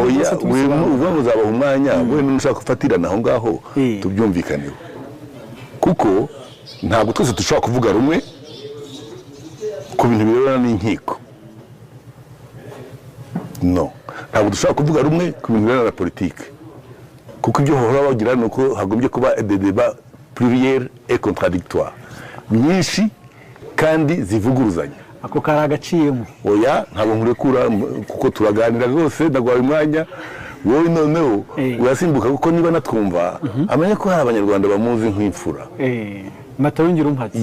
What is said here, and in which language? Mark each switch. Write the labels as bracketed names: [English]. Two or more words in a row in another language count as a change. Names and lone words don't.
[Kinyarwanda] uvuga ngo uzabaha umwanya wowe n'ushaka gufatirana aho ngaho tubyumvikaneho kuko ntabwo twese dushobora kuvuga rumwe ku bintu birebana n'inkiko ntabwo dushobora kuvuga rumwe ku bintu birebana na politiki kuko ibyo bahora bagira ni uko hagombye kuba [French] des débats pluriels et contradictoires [Kinyarwanda] nyinshi kandi zivuguruzanya ako kari agaciyemo oya ntabwo nkurekura kuko turaganira rwose ndagwaye umwanya wowe noneho urasimbuka kuko niba natwumva amenye ko hari abanyarwanda bamuzi nk'imfura Matayo Ngirumpatse